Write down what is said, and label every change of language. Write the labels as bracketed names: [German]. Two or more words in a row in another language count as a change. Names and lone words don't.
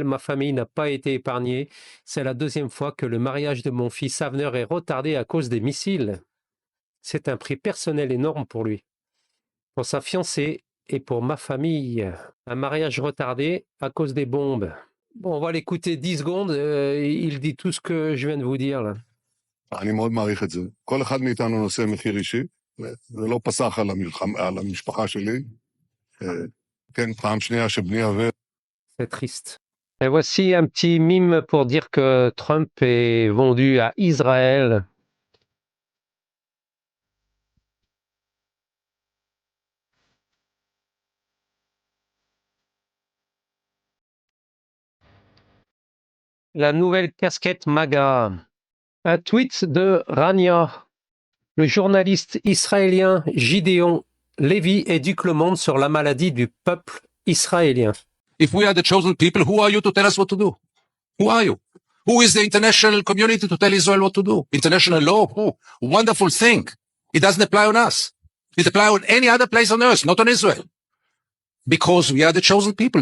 [French] Ma famille n'a pas été épargnée. C'est la deuxième fois que le mariage de mon fils Avner est retardé à cause des missiles. C'est un prix personnel énorme pour lui, pour sa fiancée et pour ma famille. Un mariage retardé à cause des bombes. Bon, on va l'écouter 10 secondes. Il dit tout ce que je viens de vous dire là. [Hebrew] אני מאוד מעריך את זה. כל אחד מאיתנו נושא מחיר אישי, זה לא פסח על המשפחה שלי. כן, פעם שנייה שבני עבר. [French] C'est triste. Et voici un petit mime pour dire que Trump est vendu à Israël. La nouvelle casquette MAGA. Un tweet de Rania. Le journaliste israélien Gideon Lévy éduque le monde sur la maladie du peuple israélien. [English] If we are the chosen people, who are you to tell us what to do? Who are you? Who is the international community to tell Israel what to do? International law? Who? Wonderful thing. It doesn't apply on us. It applies on any other place on earth, not on Israel. Because we are the chosen people.